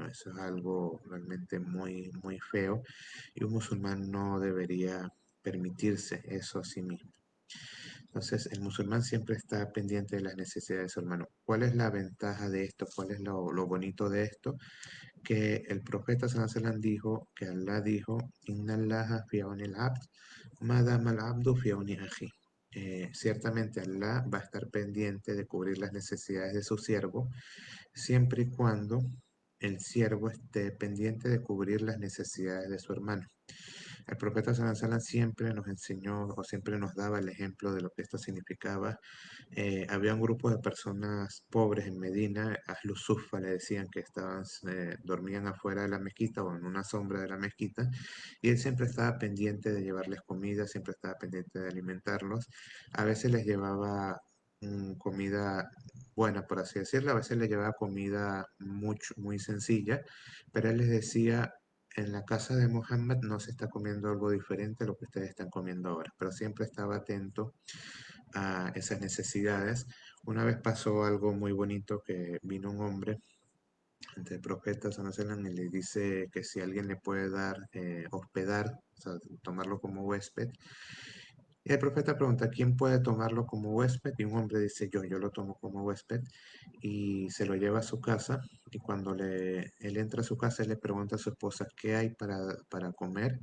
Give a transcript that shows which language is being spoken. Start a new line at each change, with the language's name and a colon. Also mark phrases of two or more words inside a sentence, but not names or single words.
Spanish: Eso es algo realmente muy, muy feo y un musulmán no debería permitirse eso a sí mismo. Entonces, el musulmán siempre está pendiente de las necesidades de su hermano. ¿Cuál es la ventaja de esto? ¿Cuál es lo bonito de esto? que el profeta
Arabic: صلى الله عليه وسلم
Spanish: dijo, que Allah dijo,
Arabic: إن الله في عون العبد، ما دام العبد في عون أخي.
Spanish: Ciertamente Allah va a estar pendiente de cubrir las necesidades de su siervo, siempre y cuando el siervo esté pendiente de cubrir las necesidades de su hermano. El profeta
Arabic: صلى الله عليه وسلم
Spanish: siempre nos enseñó o siempre nos daba el ejemplo de lo que esto significaba. Había un grupo de personas pobres en Medina, Ahlus Suffa le decían, que dormían afuera de la mezquita o en una sombra de la mezquita, y él siempre estaba pendiente de llevarles comida, siempre estaba pendiente de alimentarlos. A veces les llevaba comida buena, por así decirlo, a veces les llevaba comida muy sencilla, pero él les decía, en la casa de Muhammad no se está comiendo algo diferente a lo que ustedes están comiendo ahora, pero siempre estaba atento a esas necesidades. Una vez pasó algo muy bonito, que vino un hombre ante el profeta
Arabic: صلى الله عليه وسلم
Spanish: y le dice que si alguien le puede dar hospedar, o sea, tomarlo como huésped. Y el profeta pregunta, ¿quién puede tomarlo como huésped? Y un hombre dice, yo lo tomo como huésped, y se lo lleva a su casa. Y cuando él entra a su casa, él le pregunta a su esposa, ¿qué hay para comer?